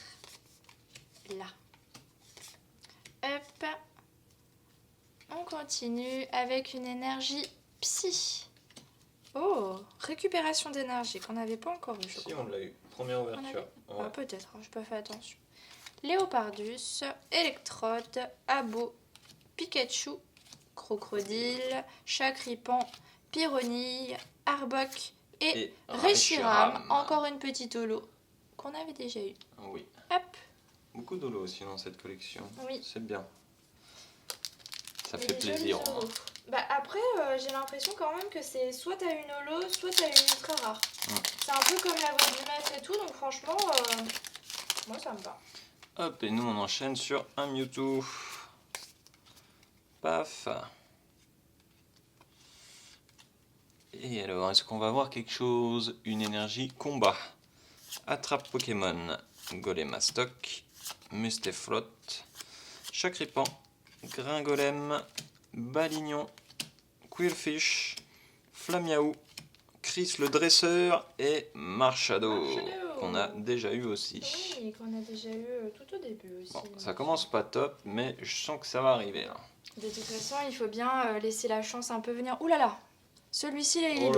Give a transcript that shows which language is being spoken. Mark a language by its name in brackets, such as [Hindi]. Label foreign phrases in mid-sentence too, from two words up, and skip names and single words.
[French] Là. Hop. On continue avec une énergie psy. Oh, récupération d'énergie qu'on n'avait pas encore eu, je crois. Si, on l'a eu. Première ouverture. Ouais. Ah, peut-être, hein, j'ai pas fait attention. Léopardus, Electrode, Abo, Pikachu, Crocodile, Chakripan, Pyronille, Arbok et Reshiram. Encore une petite holo qu'on avait déjà eu. Oui. Hop. Beaucoup d'holo aussi dans cette collection. Oui. C'est bien. Ça Et fait plaisir. Hein. Bah après, j'ai l'impression quand même que c'est soit t'as une holo, soit t'as une ultra rare. C'est un peu comme la voix du maître et tout, donc franchement, moi ça me va. Hop, et nous on enchaîne sur un Mewtwo. Paf. Et alors, est-ce qu'on va voir quelque chose? Une énergie combat. Attrape Pokémon. Golemastoc. Mustaflot. Chakripan. Gringolem. Balignon. Quillfish. Flamiaou. Chris le dresseur et Marshado. Qu'on a déjà eu aussi. Oui, qu'on a déjà eu tout au début aussi. Bon, ça commence pas top, mais je sens que ça va arriver là. De toute façon, il faut bien laisser la chance un peu venir. Ouh là là, celui-ci là, il est